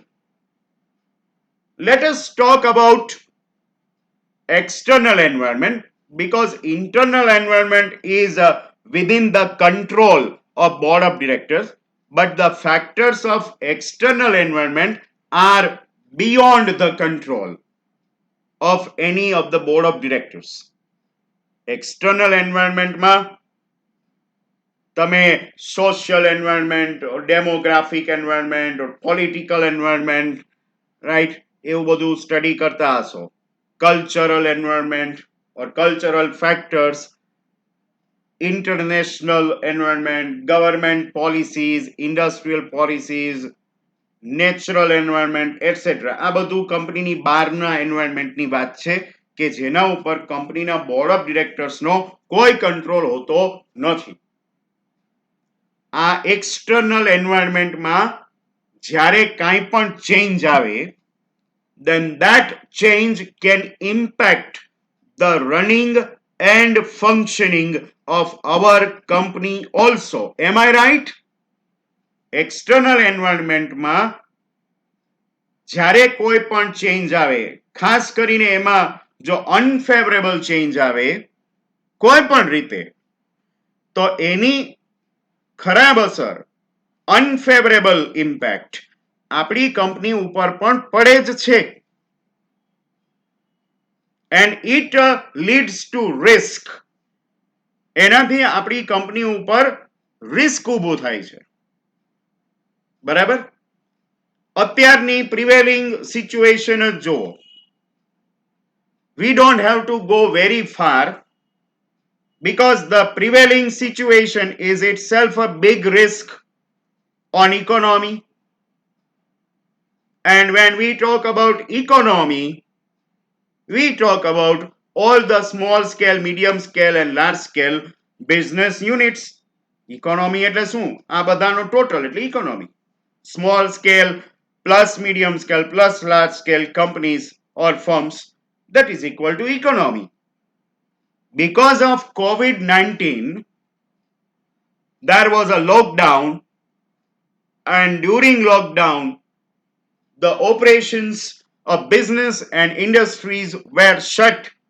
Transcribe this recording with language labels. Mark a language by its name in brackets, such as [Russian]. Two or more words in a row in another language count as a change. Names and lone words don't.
[English] Let us talk about external environment, because internal environment is within the control of board of directors, but the factors of external environment are beyond the control of any of the board of directors. External environment [Gujarati] માં તમે [English] social environment or demographic environment or political environment, right, [Gujarati] એવું બધું સ્ટડી કરતા હશો. [English] Cultural environment or cultural factors, international environment, government policies, industrial policies, natural environment, etc. [Gujarati] આ બધું કંપનીની બહારના એન્વાયરમેન્ટની વાત છે કે જેના ઉપર કંપનીના [English] board of directorsનો [Gujarati] કોઈ કંટ્રોલ હોતો નથી. આ [English] external environmentમાં [Gujarati] જ્યારે કાંઈ પણ ચેન્જ આવે, [English] then that change can impact the running and functioning of our company also. Am I right? External environment [Gujarati] માં જ્યારે કોઈ પણ ચેન્જ આવે, ખાસ કરીને એમાં જો [English] unfavourable change [Gujarati] આવે કોઈ પણ રીતે, તો એની ખરાબ અસર, [English] unfavourable impact [Gujarati] આપણી કંપની ઉપર પણ પડે જ છે. [English] and it leads to risk. [Gujarati] એનાથી આપણી કંપની ઉપર રિસ્ક ઊભું થાય છે. બરાબર? અત્યારની [English] prevailing situation [Gujarati] જ જુઓ. [English] We don't have to go very far, because the prevailing situation is itself a big risk on economy. And when we talk about economy, we talk about all the small scale, medium scale and large scale business units. Economy [Gujarati] એટલે શું? આ બધાનો ટોટલ એટલે economy. [English] Small scale plus medium scale plus large scale companies or firms, that is equal to economy. Because of COVID-19, there was a lockdown, and during lockdown, the operations of business and industries were shut.